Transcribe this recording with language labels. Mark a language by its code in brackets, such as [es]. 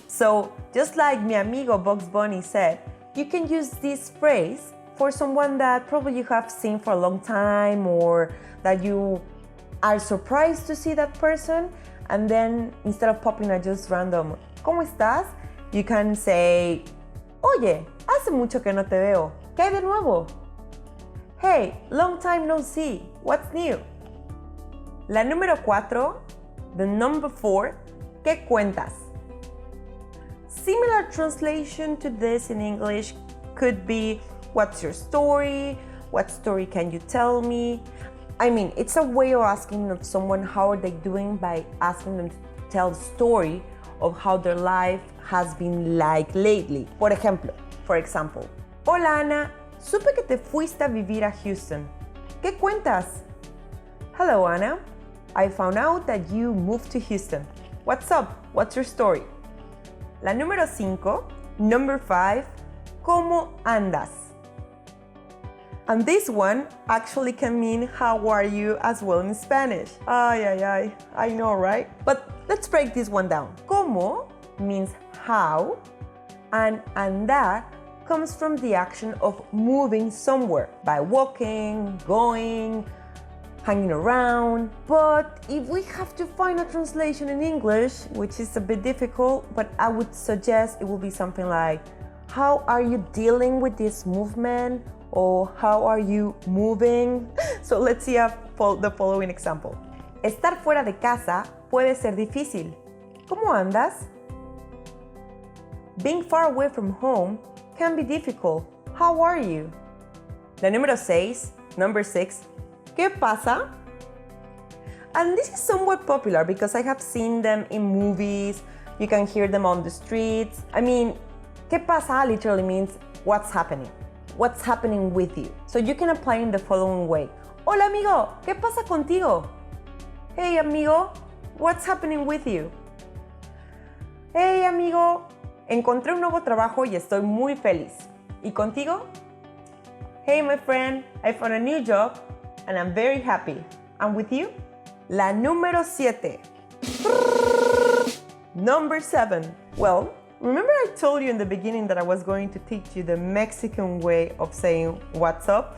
[en] So, just like [es] mi amigo [en] Bugs Bunny said, you can use this phrase for someone that probably you have seen for a long time or that you are surprised to see that person, and then instead of popping a just random [es] ¿cómo estás? [en] You can say [es] Oye, hace mucho que no te veo. ¿Qué hay de nuevo? [en] Hey, long time no see. What's new? [es] La número 4, [en] the number 4, [es] ¿qué cuentas? [en] Similar translation to this in English could be what's your story? What story can you tell me? I mean, it's a way of asking of someone how are they doing by asking them to tell the story of how their life has been like lately. [es] For example, Hola Ana, supe que te fuiste a vivir a Houston. ¿Qué cuentas? [en] Hello Anna, I found out that you moved to Houston. What's up? What's your story? [es] La número 5, [en] number 5, [es] ¿cómo andas? [en] And this one actually can mean how are you as well in Spanish. Ay, I know, right? But let's break this one down. ¿Cómo means how, and andar comes from the action of moving somewhere by walking, going, hanging around. But if we have to find a translation in English, which is a bit difficult, but I would suggest it will be something like, how are you dealing with this movement? Or how are you moving? So let's see the following example. [es] Estar fuera de casa puede ser difícil. ¿Cómo andas? [en] Being far away from home can be difficult. How are you? [es] La número 6, [en] number 6, [es] ¿qué pasa? [en] And this is somewhat popular because I have seen them in movies. You can hear them on the streets. I mean, ¿qué pasa literally means what's happening. What's happening with you. So you can apply in the following way. [es] Hola amigo, ¿qué pasa contigo? [en] Hey amigo, What's happening with you? [es] Hey amigo, encontré un nuevo trabajo y estoy muy feliz. ¿Y contigo? [en] Hey my friend, I found a new job and I'm very happy. And with you? [es] La número 7. [en] Number 7. Well, remember I told you in the beginning that I was going to teach you the Mexican way of saying what's up?